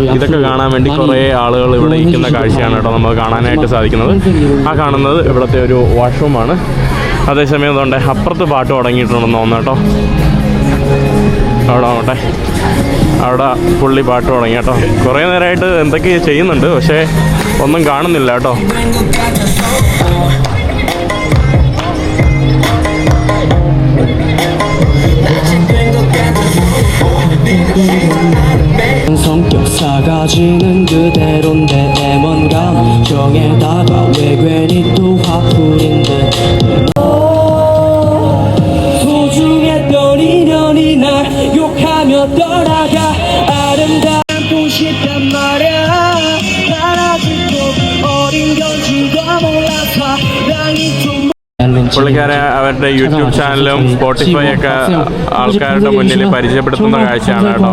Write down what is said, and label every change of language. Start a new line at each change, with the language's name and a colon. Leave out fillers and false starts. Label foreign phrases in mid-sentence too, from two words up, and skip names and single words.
Malayalam: ഇതൊക്കെ കാണാൻ വേണ്ടി കുറേ ആളുകൾ ഇവിടെ ഇരിക്കുന്ന കാഴ്ചയാണ് കേട്ടോ നമുക്ക് കാണാനായിട്ട് സാധിക്കുന്നത്. ആ കാണുന്നത് ഇവിടുത്തെ ഒരു വാഷ്റൂമാണ്. അതേസമയം അതുകൊണ്ട് അപ്പുറത്ത് പാട്ട് തുടങ്ങിയിട്ടുണ്ടെന്ന് തോന്നുന്നു കേട്ടോ. അവിടെ ആവട്ടെ, അവിടെ പുള്ളി പാട്ട് തുടങ്ങി കേട്ടോ. കുറേ നേരമായിട്ട് എന്തൊക്കെയോ ചെയ്യുന്നുണ്ട്, പക്ഷേ ഒന്നും കാണുന്നില്ല കേട്ടോ.
Korean: 성격 사가지는 그대로인데 내 뭔가 정에다가 왜 괜히 또 화풀인 듯 소중했던 인연이 날 욕하며 떠나가 아름답고 싶단 말야 난 아직도 어린 건지도 몰라서 사랑이 좀
Malayalam: പുള്ളിക്കാരെ അവരുടെ യൂട്യൂബ് ചാനലും സ്പോട്ടിഫൈ ഒക്കെ ആൾക്കാരുടെ മുന്നിൽ പരിചയപ്പെടുത്തുന്ന കാഴ്ചയാണ് കേട്ടോ.